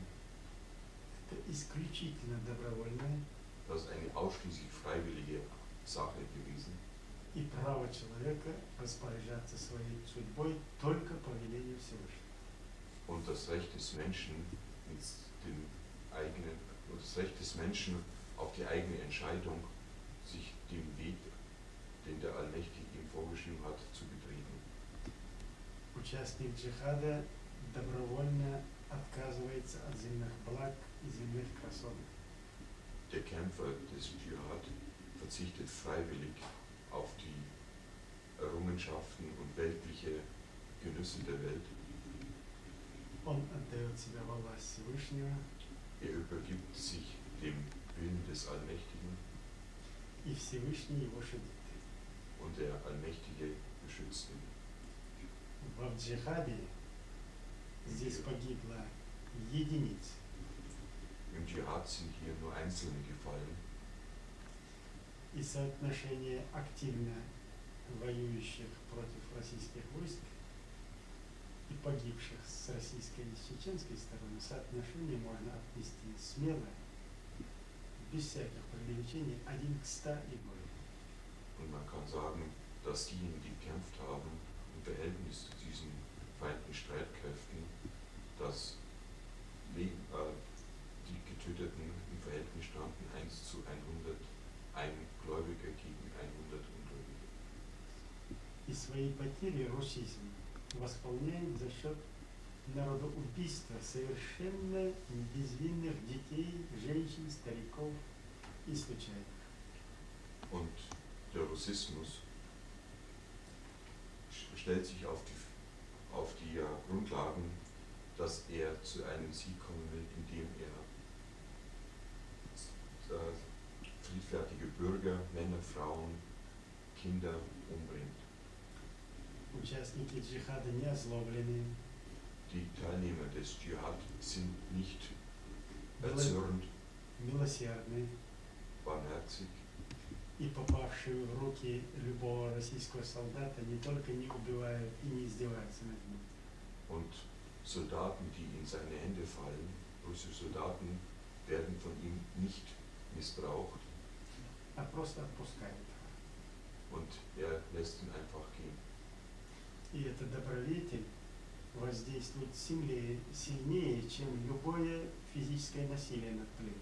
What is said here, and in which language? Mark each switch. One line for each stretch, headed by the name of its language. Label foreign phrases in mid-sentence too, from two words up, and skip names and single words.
Russian: Это исключительно добровольное
German: Das ist eine ausschließlich freiwillige Sache gewesen.
Russian: и право человека распоряжаться своей судьбой только по велению Всевышнего.
German: Und das Recht des Menschen auf die eigene Entscheidung, sich dem Weg, den der Allmächtige ihm vorgeschrieben hat, zu betreten.
Russian: Участник джихада добровольно отказывается от земных благ и земных красот.
German: Der Kämpfer des Dschihad verzichtet freiwillig auf die Errungenschaften und weltliche Genüsse der Welt.
Russian: Он отдает себя во власть Всевышнего,
German: Er übergibt sich dem Willen des Allmächtigen
Russian: и Всевышний его щадит.
German: und der Allmächtige beschützt ihn.
Russian: В джихаде здесь погибло единиц.
German: Im Dschihad sind hier nur Einzelne gefallen.
Russian: И соотношение активно воюющих против российских войск и погибших с российской и с чеченской стороны, соотношение можно отнести смело, без всяких преувеличений, 1 к 100 и более.
German: Und man kann sagen, dass diejenigen, die gekämpft haben, im Verhältnis zu diesen vereinten Streitkräften, dass die Getöteten im Verhältnis standen 1 zu 100, 1
Russian: свои потери русизм восполняет за счет народоубийства совершенно безвинных детей, женщин, стариков и случайных.
German: Und der Russismus stellt sich auf die Grundlagen, dass er zu einem Sieg kommen will, indem er friedfertige Bürger, Männer, Frauen, Kinder umbringt.
Russian: Участники джихада не озлоблены,
German: Die Teilnehmer des Dschihad sind nicht erzürnt,
Russian: милосердны,
German: barmherzig,
Russian: и попавшие в руки любого российского солдата не только не убивают и не издеваются над ним,
German: und Soldaten, die in seine Hände fallen, russische Soldaten, werden von ihm nicht missbraucht
Russian: а просто отпускают.
German: und er lässt ihn einfach gehen.
Russian: И этот добродетель воздействует сильнее, чем любое физическое насилие над пленником.